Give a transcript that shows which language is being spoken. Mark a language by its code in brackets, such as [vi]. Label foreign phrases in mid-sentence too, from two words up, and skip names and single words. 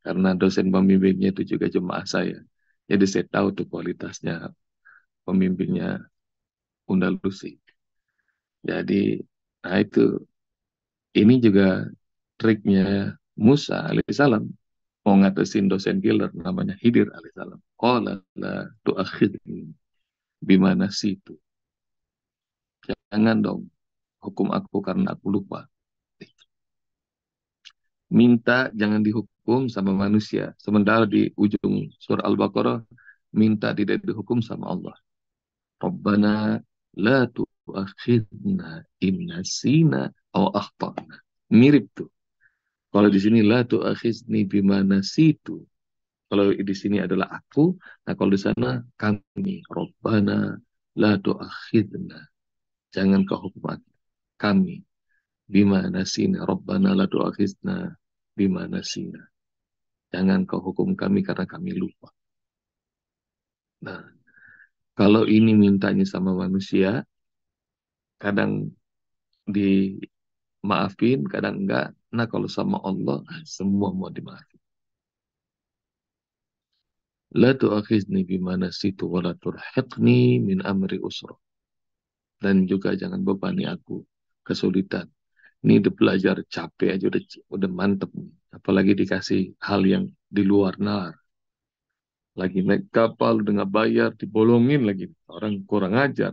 [id] karena dosen pembimbingnya itu juga jemaah saya. Jadi saya tahu tuh kualitasnya pembimbingnya Bunda Lucy. Jadi, nah itu, ini juga triknya Musa alaihissalam. Mau ngatasin dosen killer namanya Hidir alaihissalam. [ar] Qala la tu'akhidni bimana situ. [id] Jangan dong hukum aku karena aku lupa. Minta jangan dihukum sama manusia. Sementara di ujung surah Al-Baqarah, minta tidak dihukum sama Allah. [ar] Rabbana la tu'akhidna in nasina aw akhtana. [id] Mirip tuh. Kalau di sini [ar] la tu'akhizni bima nasitu. [id] Kalau di sini adalah aku, nah kalau di sana kami. [ar] Rabbana la tu'akhidna. [id] Jangan kau hukum kami. [ar] Bima nasina. Rabbana la tu'akhidna bima nasina. [id] Jangan kau hukum kami karena kami lupa. Nah, kalau ini mintanya sama manusia, kadang dimaafin, kadang enggak. Nah, kalau sama Allah, semua mau dimaafin. [ar] La tu'akhizni bima nasitu wa la turhiqni min amri usra. [id] Dan juga jangan bebani aku kesulitan. Ini udah belajar capek aja udah mantep nih. Apalagi dikasih hal yang di luar nalar. Lagi naik kapal udah nggak bayar, dibolongin lagi. Orang kurang ajar.